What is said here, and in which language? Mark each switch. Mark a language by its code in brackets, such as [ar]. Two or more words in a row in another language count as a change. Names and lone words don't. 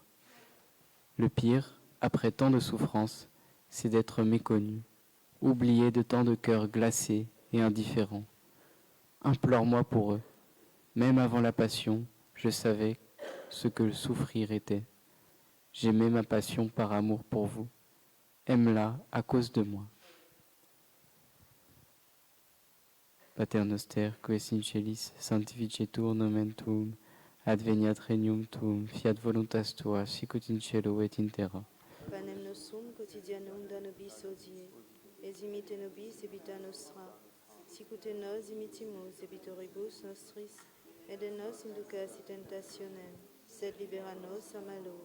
[fr] Le pire, après tant de souffrances, c'est d'être méconnu, oublié de tant de cœurs glacés et indifférents. Implore-moi pour eux. Même avant la passion, je savais ce que le souffrir était. J'aimais ma passion par amour pour vous. Aime-la à cause de moi. [la] Pater noster, qui es in celis, sanctificetur nomen tuum, adveniat regnum tuum, fiat voluntas tua, sicut in cielo et in terra. Panem nostrum quotidianum da nobis hodie, et dimitte nobis debita nostra, sicut et nos dimittimus debitoribus nostris, et de nos inducas in tentationem, sed libera nos a malo.